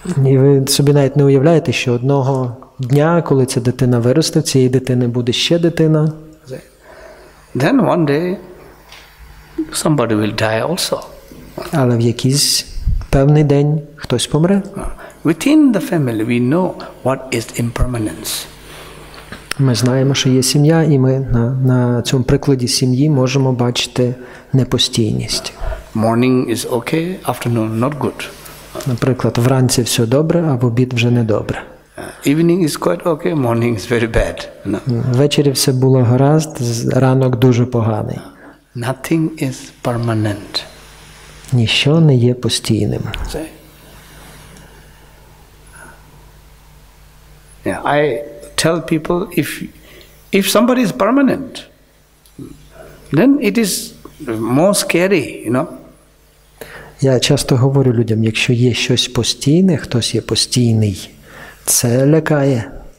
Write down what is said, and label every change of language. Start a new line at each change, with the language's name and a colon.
Ukrainian: І ви собі навіть не уявляєте, що одного дня, коли ця дитина виросте, в цієї дитини буде ще дитина.
English: Then one day somebody will die also.
Ukrainian: Але в якийсь певний день хтось помре.
English: Within the family we know what is impermanence.
Ukrainian: Ми знаємо, що є сім'я, і ми на цьому прикладі сім'ї можемо бачити непостійність.
English: Morning is okay, afternoon not good.
Ukrainian: Наприклад, вранці все добре, а в обід вже не добре.
English: Evening is quite okay, morning is very bad. No.
Ukrainian: Ввечері все було гаразд, ранок дуже поганий.
English: Nothing is permanent.
Ukrainian: Ніщо не є постійним.
English: Yeah, I tell people if somebody is permanent, then it is more scary, you know.
Ukrainian: Я часто говорю людям, якщо є щось постійне, хтось є постійний, це лякає.